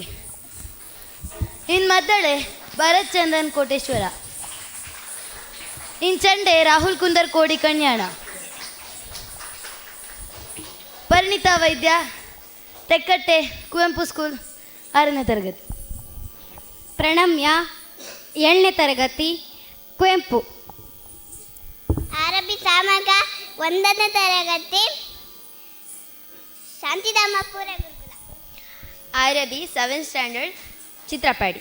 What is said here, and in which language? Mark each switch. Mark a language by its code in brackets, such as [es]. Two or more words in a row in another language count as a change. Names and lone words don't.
[en] In Maddale, Bharat Chandan Koteshwara. In Chande, Rahul Kundar Kodi Kanyana. Parinita Vaidya, Tekkatte, Kuvempu School, [kn] 6ನೇ ತರಗತಿ. ಪ್ರಣಮ್ಯ 7ನೇ ತರಗತಿ ಕುವೆಂಪು. ಆರಬಿ ಸಾಮಗ 1ನೇ ತರಗತಿ ಶಾಂತಿಧಾಮಪುರ ಗುರುಕುಲ. [en] Arabi 7th standard, ಚಿತ್ರಪಾಡಿ.